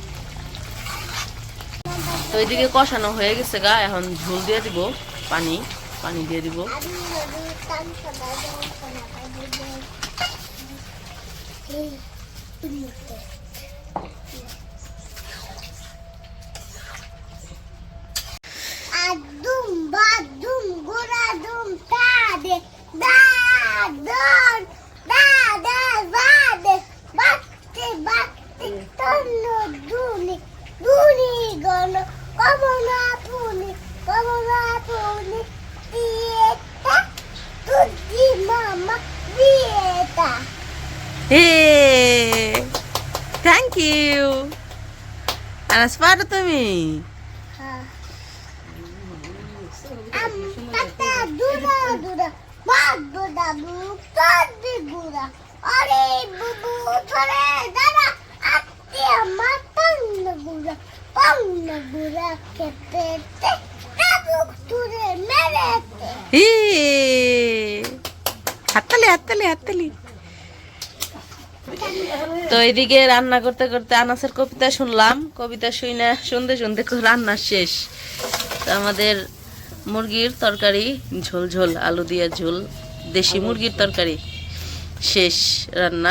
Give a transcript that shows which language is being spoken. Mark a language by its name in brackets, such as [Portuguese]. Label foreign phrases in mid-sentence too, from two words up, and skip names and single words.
[Bangla] তো এইদিকে কষানো হয়ে গেছে গা, এখন ঝোল দিয়ে দিব পানি। পানি দিয়ে দিব। Adum badum guradum tade dadon dada vade batte batte tonno duni duni gono como na puni dieta tutti mama dieta. [English] Hey, thank you. [Bangla] Anas পারো তুমি? Tata dura dura baduda bu tadi gura are bubu thore dara atti amma panna gura kete tabuk ture merete হাততালি। তো এদিকে রান্না করতে করতে আনাসের কবিতা শুনলাম, কবিতা শুনতে রান্না শেষ। তো আমাদের মুরগির তরকারি ঝোল ঝোল আলু দিয়ে ঝোল, দেশি মুরগির তরকারি শেষ রান্না।